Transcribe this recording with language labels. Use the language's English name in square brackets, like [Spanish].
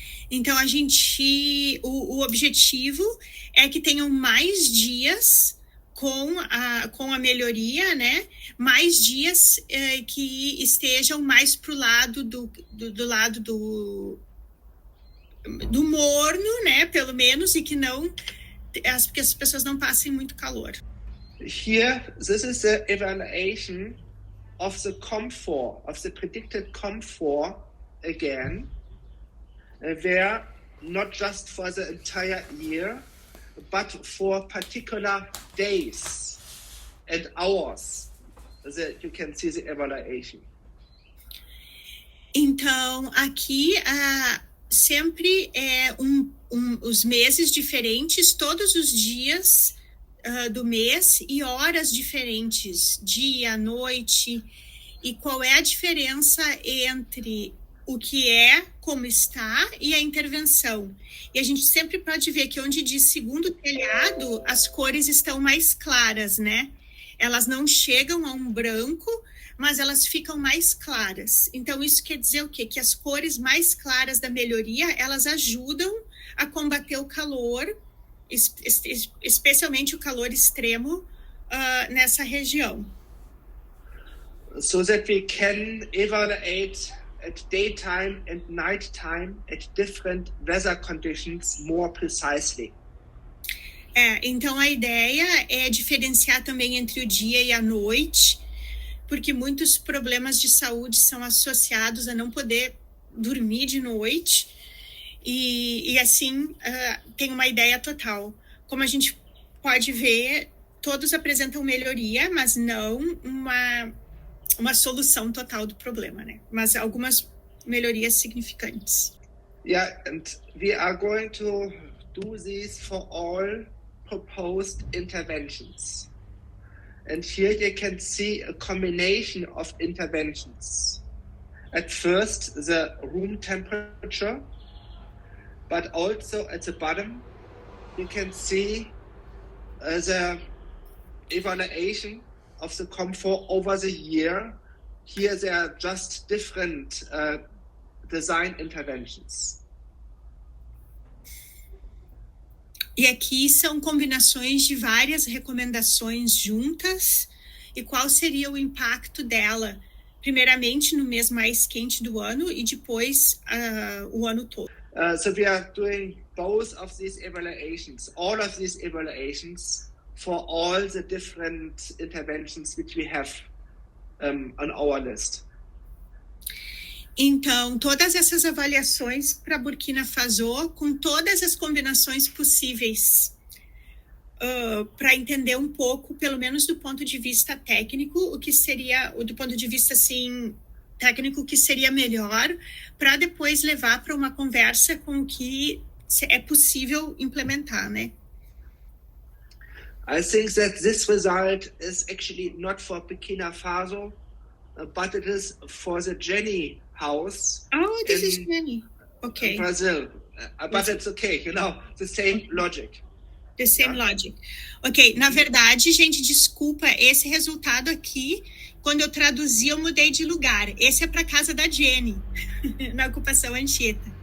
[Portuguese] Então, o objetivo é que tenham mais dias com a melhoria, né? Mais dias que estejam mais para o lado do lado do morno, né? Pelo menos, e que que as pessoas não passem muito calor. [English] Here, this is the evaluation of the comfort, of the predicted comfort again, where not just for the entire year, but for particular days and hours, that you can see the evaluation. [Portuguese] Então, aqui sempre os meses diferentes, todos os dias do mês e horas diferentes, dia, noite, e qual é a diferença entre o que como está, e a intervenção. E a gente sempre pode ver que onde diz segundo telhado, as cores estão mais claras, né? Elas não chegam a um branco, mas elas ficam mais claras. Então, isso quer dizer o quê? Que as cores mais claras da melhoria, elas ajudam a combater o calor, especialmente o calor extremo nessa região. [English] So that we can evaluate at daytime and nighttime at different weather conditions more precisely. [Portuguese] Então a ideia é diferenciar também entre o dia e a noite, porque muitos problemas de saúde são associados a não poder dormir de noite, e assim tem uma ideia total. Como a gente pode ver, todos apresentam melhoria, mas não uma solução total do problema, né? Mas algumas melhorias significantes. [English] Yeah, and we are going to do this for all proposed interventions. And here you can see a combination of interventions. At first, the room temperature, but also at the bottom, you can see the evaluation of the comfort over the year. Here there are just different design interventions. [Portuguese] E aqui são combinações de várias recomendações juntas. E qual seria o impacto dela? Primeiramente no mês mais quente do ano e depois o ano todo. [English] So we are doing both of these evaluations, all of these evaluations for all the different interventions which we have on our list. [Portuguese] Então, todas essas avaliações para Burkina Faso, com todas as combinações possíveis, para entender um pouco, pelo menos do ponto de vista técnico, o que seria, do ponto de vista assim, técnico, o que seria melhor, para depois levar para uma conversa com o que é possível implementar, né? [English] I think that this result is actually not for Burkina Faso, but it is for the Jenny house. Oh, this is Jenny. Okay. In Brazil. But it's okay, you know, the same logic. The same logic. [Portuguese] Ok, na verdade, gente, desculpa, esse resultado aqui, quando eu traduzi, eu mudei de lugar. Esse é para casa da Jenny, na ocupação Anchieta.